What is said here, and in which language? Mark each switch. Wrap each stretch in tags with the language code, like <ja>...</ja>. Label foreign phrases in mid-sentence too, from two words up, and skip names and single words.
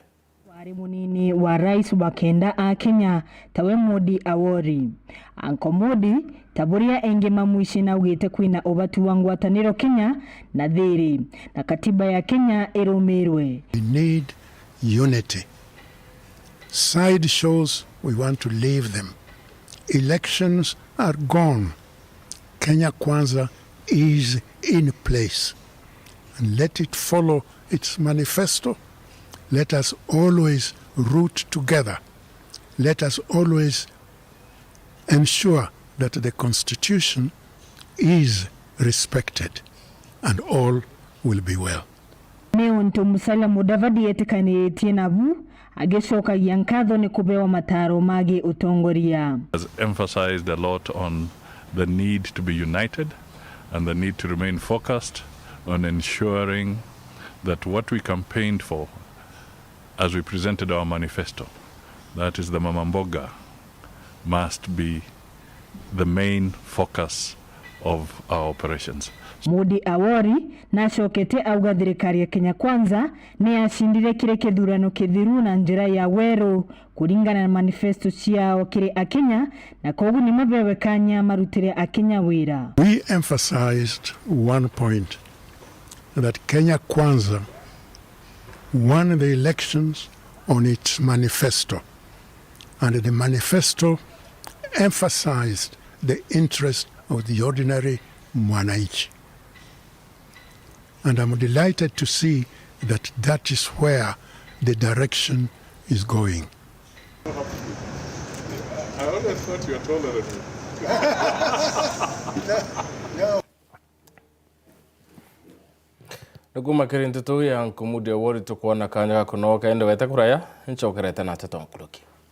<mer>Wari munini wa rais wa kenda a Kenya tawe MOODY AWORI. Uncle MOODY taburia engema mwishi na ugite kwina obatu wa ngwataniro Kenya na thiri na katiba ya Kenya irumirwe.</mer> <en>We need unity. Side shows, we want to leave them. Elections are gone. Kenya Kwanza is in place. And let it follow its manifesto. Let us always root together. Let us always ensure that the Constitution is respected and all will be well.</en> <mer>Meonto Musalia Mudavadi etikanitie nabu ageshoka yankadho ni kubewa mataro magi utongoria.</mer> <en>Has emphasized a lot on the need to be united and the need to remain focused on ensuring that what we campaigned for as we presented our manifesto, that is the Mama Mboga, must be the main focus of our operations.</en> <mer>MOODY AWORI na shokete auga thirikari ya Kenya Kwanza ni ashindire kire kithurano kithiru na njira ya weru kuringana na manifesto ciao kiri Akenya na kogu ni mabewekanya marutire Akenya wira.</mer> <en>We emphasized one point, that Kenya Kwanza won the elections on its manifesto, and the manifesto emphasized the interest of the ordinary mwananchi. And I'm delighted to see that that is where the direction is going. I always thought you were taller than me. No.</en> <mer>Naguma kirintu tu ya Uncle MOODY AWORI tukuona kanya kunoka ende weta kuraya nchokerete na tatonkuruki.</mer>